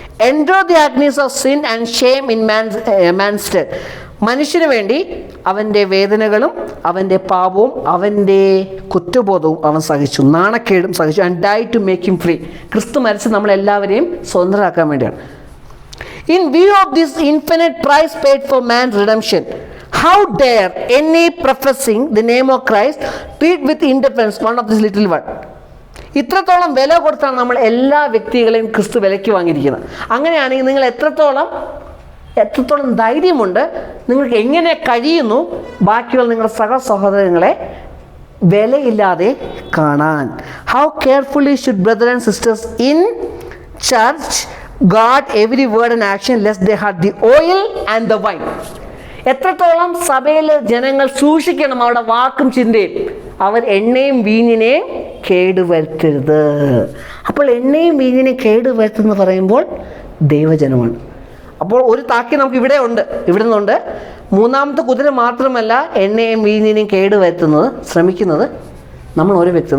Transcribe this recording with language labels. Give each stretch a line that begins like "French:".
English: Endured the agonies of sin and shame in man's death.
Malayalam: മനുഷ്യന് വേണ്ടി അവൻ്റെ വേദനകളും അവൻ്റെ പാപവും അവൻ്റെ കുറ്റബോധവും അവൻ സഹിച്ചു, നാണക്കേടും സഹിച്ചു.
English: And die to make him free.
Malayalam: ക്രിസ്തു മരിച്ച് നമ്മളെല്ലാവരെയും സ്വതന്ത്രരാക്കാൻ വേണ്ടിയാണ്.
English: In view of this infinite price paid for man's redemption, how dare any professing the name of Christ treat with indifference one of this little one?
Malayalam: ഇത്രത്തോളം വില കൊടുത്താണ് നമ്മൾ എല്ലാ വ്യക്തികളെയും ക്രിസ്തു വിലയ്ക്ക് വാങ്ങിയിരിക്കുന്നത്. അങ്ങനെയാണെങ്കിൽ നിങ്ങൾ എത്രത്തോളം ധൈര്യമുണ്ട്, നിങ്ങൾക്ക് എങ്ങനെ കഴിയുന്നു ബാക്കിയുള്ള നിങ്ങളുടെ സഹോദരങ്ങളെ വിലയില്ലാതെ കാണാൻ?
English: How carefully should brothers and sisters in church guard every word and action lest they hurt the oil and the wine?
Malayalam: എത്രത്തോളം സഭയിലെ ജനങ്ങൾ സൂക്ഷിക്കണം അവരുടെ വാക്കും ചിന്തയും. അവർ എണ്ണയും വീഞ്ഞിനെയും കേടുവരുത്തരുത്. അപ്പോൾ എണ്ണയും വീഞ്ഞിനെയും കേടുവരുത്തുമെന്ന് പറയുമ്പോൾ ദൈവജനമാണ്. അപ്പോൾ ഒരു താക്കി നമുക്ക് ഇവിടെ നിന്നുണ്ട്. മൂന്നാമത്തെ കുതിര മാത്രമല്ല എണ്ണയും വീഞ്ഞിനെയും കേടുവരുത്തുന്നത് ശ്രമിക്കുന്നത് നമ്മൾ ഓരോ വ്യക്തി.